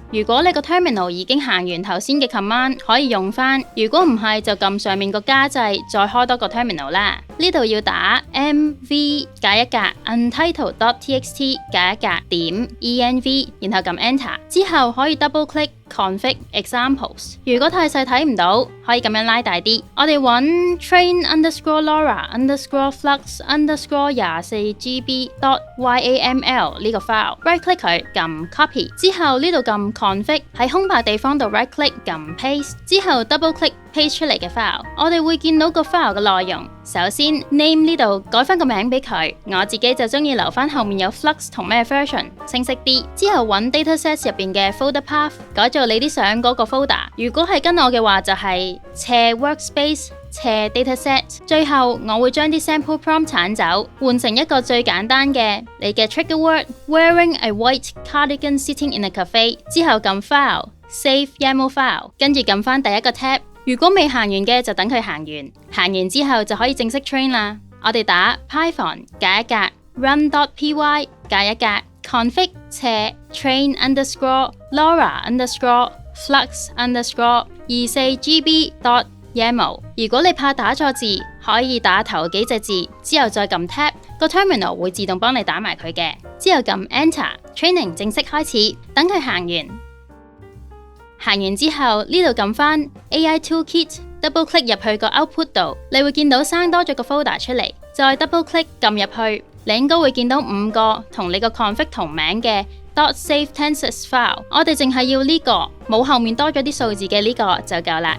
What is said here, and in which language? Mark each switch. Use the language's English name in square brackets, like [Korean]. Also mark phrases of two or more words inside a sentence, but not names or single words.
[Cantonese] 如果你個 terminal 已經行完頭先嘅 command， 可以用返；如果唔係，就撳上面個加掣，再開多個 terminal 啦。呢度要打 mv 加一格 untitled.txt 加一格點 env， 然後撳 enter， 之後可以 [English] double click config examples。 [Cantonese] 如果太細睇唔到，可以咁樣拉大啲。我哋揾 train_laura_flux_24gb.yaml 呢個 file， [English] right click [Cantonese] 佢，撳 copy， 之後呢度撳 config， 喺空白地方度 [English] right click [Cantonese] 撳 paste， 之後 [English] double click paste [Cantonese] 出嚟嘅 file， 我哋會見到個 file 嘅內容。首先 name 呢度改翻個名俾佢，我自己就中意留翻後面有 flux 同咩 version 清晰啲。之後揾 datasets 入邊嘅 [English] folder path， [Cantonese] 改做你啲相嗰個 folder。如果係跟我嘅話就係斜 workspace 斜 dataset。最後我會將啲 [English] sample prompt [Cantonese] 鏟走，換成一個最簡單嘅你嘅 [English] trigger word wearing a white cardigan sitting in a cafe， [Cantonese] 之後撳 [English] file save YAML file， [Cantonese] 跟住撳翻第一個 tab。如果未行完嘅就等佢行完，行完之後就可以正式 train 啦。我哋打 Python 加一格 run.py 加一格 config 斜 train_laura_flux_24gb.yaml。如果你怕打錯字，可以打頭幾隻字，之後再撳 tab， 個 terminal 會自動幫你打埋佢嘅。之後撳 enter，training 正式開始，等佢行完。行完之後呢度撳翻 AI Toolkit， [English] double click [Cantonese] 入去個 output 度，你會見到生多咗個 folder 出嚟，再 [English] double click [Cantonese] 撳入去，你應該會見到5個同你個 config 同名嘅 [English] .savetensors file， [Cantonese] 我哋淨係要呢個，冇後面多咗啲數字嘅呢個就夠啦。